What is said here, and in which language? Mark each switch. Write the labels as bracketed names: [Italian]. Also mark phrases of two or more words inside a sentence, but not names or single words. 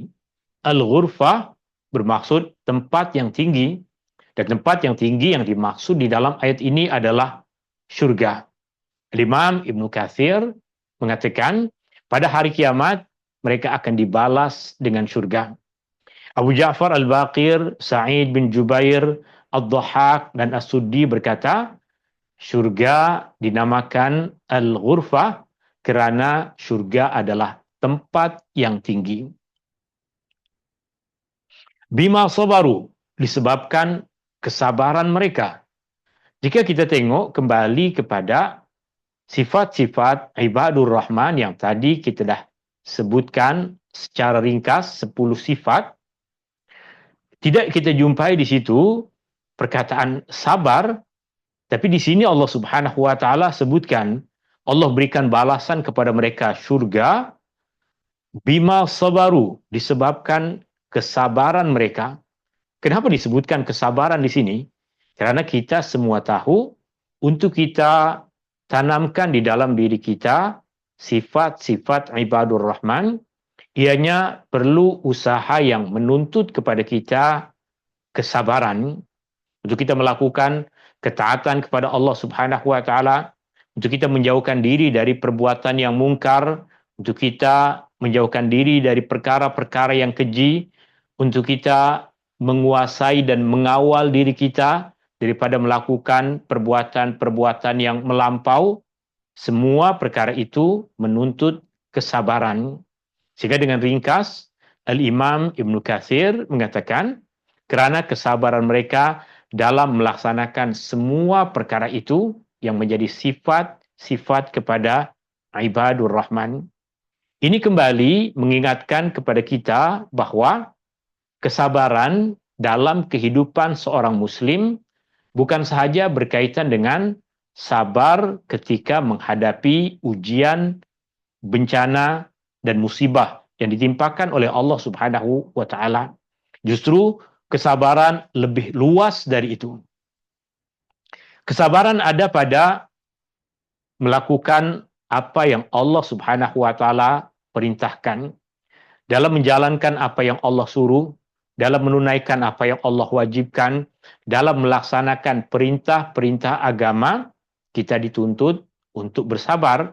[Malay] Al-ghurfah bermaksud tempat yang tinggi, dan tempat yang tinggi yang dimaksud di dalam ayat ini adalah syurga. Imam Ibnu Katsir mengatakan pada hari kiamat mereka akan dibalas dengan syurga. Abu Ja'far Al-Baqir, Sa'id bin Jubair, Ad-Dhahhak dan As-Suddi berkata, syurga dinamakan Al-Ghurfah kerana syurga adalah tempat yang tinggi. [Arabic] Bima sabaru, [Malay] disebabkan kesabaran mereka. Jika kita tengok kembali kepada sifat-sifat [Arabic] ibadur rahman [Malay] yang tadi kita dah sebutkan secara ringkas 10 sifat, tidak kita jumpai di situ perkataan sabar, tapi di sini [Arabic] Allah Subhanahu wa taala [Malay] sebutkan Allah berikan balasan kepada mereka syurga [Arabic] bima sabaru, [Malay] disebabkan kesabaran mereka. Kenapa disebutkan kesabaran di sini? Karena kita semua tahu untuk kita tanamkan di dalam diri kita sifat-sifat [Arabic] ibadur rahman, [Malay] ianya perlu usaha yang menuntut kepada kita kesabaran untuk kita melakukan ketaatan kepada [Arabic] Allah Subhanahu wa taala, [Malay] untuk kita menjauhkan diri dari perbuatan yang mungkar, untuk kita menjauhkan diri dari perkara-perkara yang keji, untuk kita menguasai dan mengawal diri kita daripada melakukan perbuatan-perbuatan yang melampau. Semua perkara itu menuntut kesabaran. Sehingga dengan ringkas, Al-Imam Ibnu Katsir mengatakan, kerana kesabaran mereka dalam melaksanakan semua perkara itu yang menjadi sifat-sifat kepada [Arabic] ibadur rahman. [Malay] Ini kembali mengingatkan kepada kita bahawa kesabaran dalam kehidupan seorang muslim bukan sahaja berkaitan dengan sabar ketika menghadapi ujian, bencana dan musibah yang ditimpakan oleh [Arabic] Allah Subhanahu wa taala. [Malay] Justru kesabaran lebih luas dari itu. Kesabaran ada pada melakukan apa yang [Arabic] Allah Subhanahu wa taala [Malay] perintahkan, dalam menjalankan apa yang Allah suruh, dalam menunaikan apa yang Allah wajibkan, dalam melaksanakan perintah-perintah agama, kita dituntut untuk bersabar.